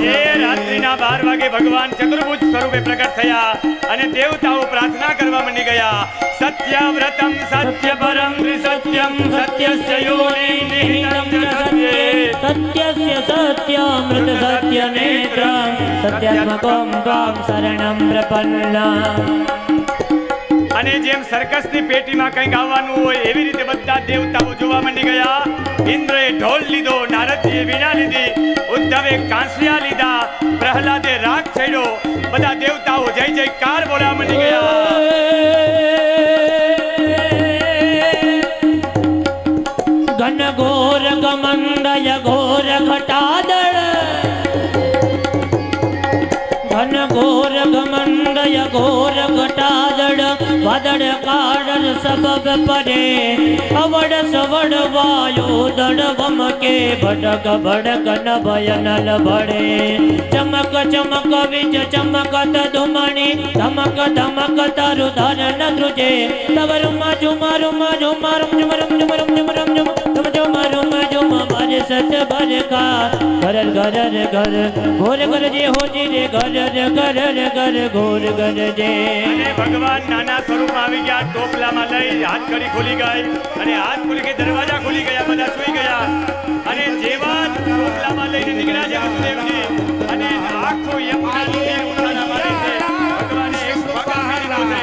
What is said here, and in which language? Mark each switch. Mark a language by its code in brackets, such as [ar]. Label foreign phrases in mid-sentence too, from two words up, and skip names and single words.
[gu] એ રાત્રિના 12 વાગે ભગવાન ચતુર્ભુજ સ્વરૂપે પ્રગટ થયા અને દેવતાઓ પ્રાર્થના કરવા માંડી ગયા. [sa] સત્યવ્રતમ સત્યપરમ ત્રિસત્યમ સત્યસ્ય યોનિ નિહિતમ સત્યે सत्यस्य सत्यामृत सत्य नेत्रं सत्यात्मकं त्वां शरणं प्रपन्ना [gu] અને જેમ સર્કસની પેટીમાં કંઈક આવવાનું હોય એવી રીતે બધા દેવતાઓ જોવા માંડી ગયા. ઇન્દ્રએ ઢોલ લીધો, નારદજીએ વીણા લીધી, ઉદ્ધવે કાંસિયા લીધા, પ્રહલાદે રાગ છેડ્યો. બધા દેવતાઓ જય જયકાર બોલવા માંડી ગયા. ઘન ઘોર ગમંડય ઘોર ઘટાદળ ઘન ઘોર ગમંડય ઘોર ઘટાદળ વાદળ કાડર સબબ પરે અવડ સવડ વાયો દડ વમકે ભડક ભડક ન ભયનલ ભડે ચમક ચમક વિજ ચમકત ધુમણિ ધમક ધમક તરુ ધર ન ધ્રુજે તવ રુમ ઝુમ રુમ ઝુમ રુમ ઝુમ રુમ ઝુમ રુમ ઝુમ રુમ ઝુમ રુમ ઝુમ રુમ ઝુમ બરસત બરખા ગરર ગરર ઘર ઘોર ગરજે હો જી રે ગરર ગરર ઘર ઘોર ગરજે અને ભગવાન નાના સ્વરૂપમાં આવી ગયા. ટોપલામાં લઈ હાથ કડી ખુલી ગઈ અને હાથ ખુલી ગઈ, દરવાજા ખુલી ગયા, બધા સુઈ ગયા. અને જેવા ટોપલામાં લઈને નીકળ્યા છે વસુદેવજી અને આખો યમકાની ઉઠાણા મારે છે. ભગવાને એક પગા મારીને